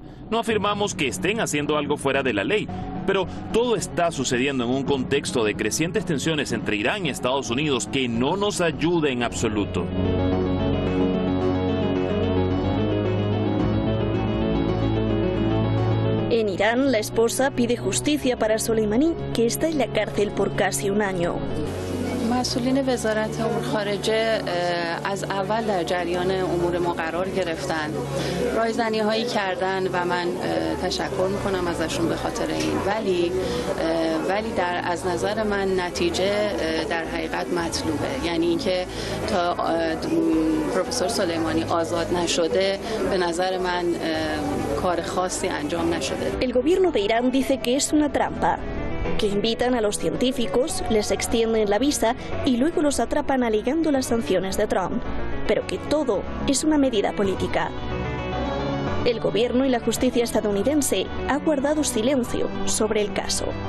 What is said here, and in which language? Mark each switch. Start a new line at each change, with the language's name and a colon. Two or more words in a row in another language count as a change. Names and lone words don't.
Spanish: No afirmamos que estén haciendo algo fuera de la ley. Pero todo está sucediendo en un contexto de crecientes tensiones entre Irán y Estados Unidos que no nos ayuda en absoluto. En Irán, la esposa pide justicia para Soleimani, que está en la cárcel por casi un año.
Persian: مسئولین وزارت امور خارجه از اول در جریان امور ما قرار گرفتن. رایزنی‌هایی کردن و من تشکر می‌کنم ازشون به خاطر این. ولی از نظر من نتیجه در حقیقت مطلوبه. یعنی اینکه تا پروفسور سلیمانی آزاد نشده به نظر من کار خاصی انجام نشده.
Spanish: El gobierno de Irán dice que es una trampa, que invitan a los científicos, les extienden la visa y luego los atrapan alegando las sanciones de Trump, pero que todo es una medida política. El gobierno y la justicia estadounidense ha guardado silencio sobre el caso.